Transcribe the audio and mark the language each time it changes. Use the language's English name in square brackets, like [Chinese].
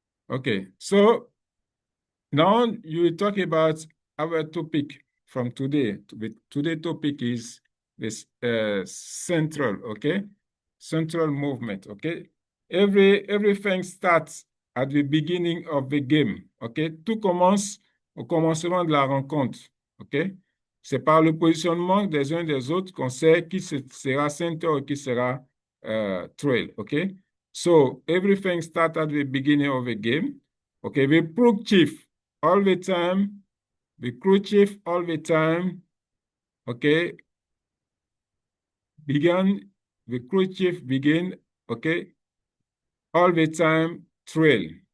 [English] Okay, so now you talk about our topic from today. Today's topic is this central, okay? Central movement, okay? Everything starts at the beginning of the game, okay? [French] Tout commence au commencement de la rencontre, ok? C'est par le positionnement des uns des autres qu'on sait qui sera center ou qui sera trail, ok? [English] So everything starts at the beginning of a game. Okay, the crew chief all the time, the crew chief all the time, okay, the crew chief begin, okay, all the time trail.